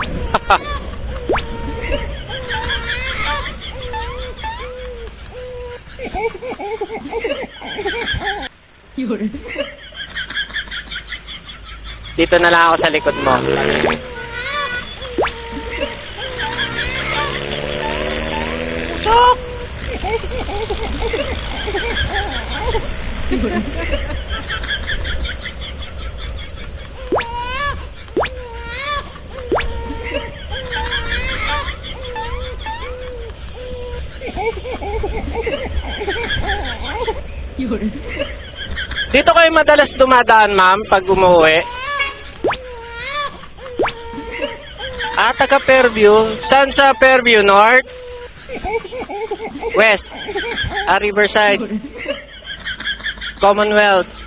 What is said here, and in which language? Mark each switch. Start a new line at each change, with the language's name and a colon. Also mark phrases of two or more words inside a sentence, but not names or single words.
Chinese: 有人，
Filipino: Dito na lang ako sa likod mo.
Chinese: 有人， 有人，
Filipino: Dito kayo madalas dumadaan, ma'am, pag umuwi? Taga Fairview. Saan sa Fairview? North? West? Riverside? Commonwealth?